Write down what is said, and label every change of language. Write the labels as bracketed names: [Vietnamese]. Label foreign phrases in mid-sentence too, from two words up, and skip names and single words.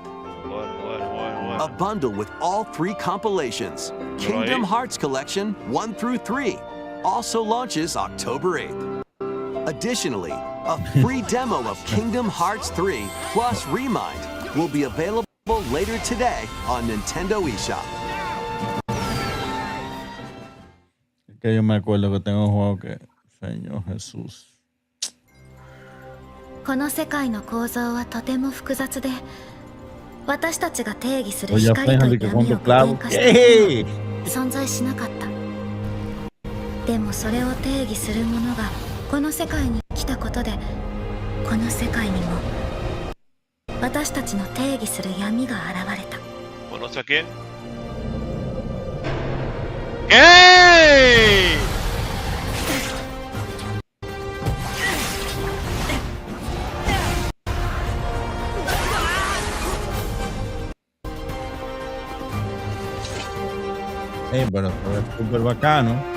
[English] A bundle with all 3 compilations, Kingdom Hearts Collection 1 through 3, also launches October 8th. Additionally, a free demo of Kingdom Hearts 3 plus Remind will be available later today on Nintendo eShop. [Spanish] Que yo me acuerdo que tengo un juego que, Señor Jesús. [Japanese] この世界の構造はとても複雑で、私たちが定義する光と闇を具現化して存在しなかった。でもそれを定義するものがこの世界に来たことで、この世界にも私たちの定義する闇が現れた。 [Spanish] ¿Conoce a quién? ¡Ey! Pero es súper bacano.